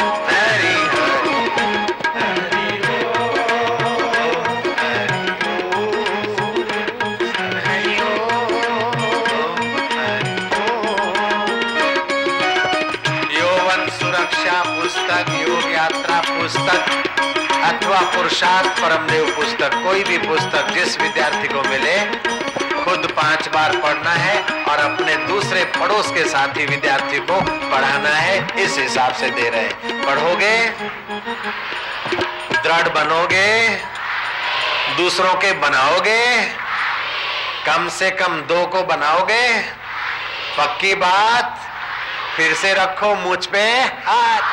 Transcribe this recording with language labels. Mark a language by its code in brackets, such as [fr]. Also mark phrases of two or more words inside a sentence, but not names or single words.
[hi] हरि हरि हरि हरि यौवन सुरक्षा पुस्तक, योग यात्रा पुस्तक अथवा पुरुषार्थ परमदेव पुस्तक, कोई भी पुस्तक जिस विद्यार्थी को मिले खुद 5 बार पढ़ना है और अपने दूसरे पड़ोस के साथी विद्यार्थी को पढ़ाना है। इस हिसाब से दे रहे हैं। पढ़ोगे, दृढ़ बनोगे, दूसरों के बनाओगे, कम से कम 2 को बनाओगे, पक्की बात। फिर से रखो मुझ पे हाथ।